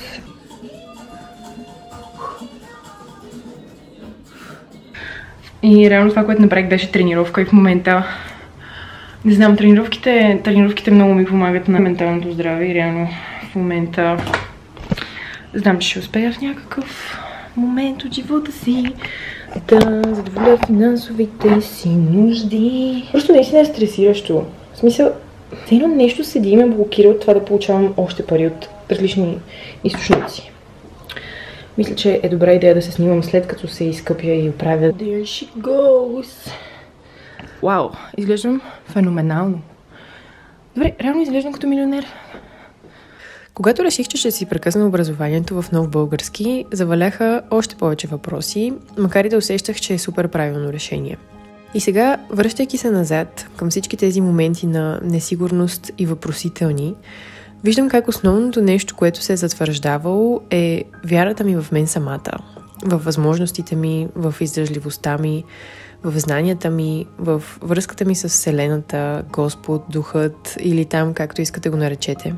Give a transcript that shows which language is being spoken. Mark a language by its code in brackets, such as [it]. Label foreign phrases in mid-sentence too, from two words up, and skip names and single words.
[bg] И реално това, което направих, беше тренировка и в момента не знам, тренировките много ми помагат на менталното здраве и реално в момента знам, че ще успея в някакъв момент от живота си Да задоволя финансовите си нужди. Просто наистина е стресиращо. В смисъл, едно нещо седи и ме блокира от това да получавам още пари от различни източници. Мисля, че е добра идея да се снимам след като се изкъпя и оправя. [en] There she goes. [bg] Вау, изглеждам феноменално. Добре, реално изглеждам като милионер. Когато реших, че ще си прекъсна образованието в нов български, заваляха още повече въпроси, макар и да усещах, че е супер правилно решение. И сега, връщайки се назад към всички тези моменти на несигурност и въпросителни, виждам как основното нещо, което се е затвърждавало, е вярата ми в мен самата, в възможностите ми, в издържливостта ми, в знанията ми, в връзката ми с Вселената, Господ, Духът или там, както искате го наречете.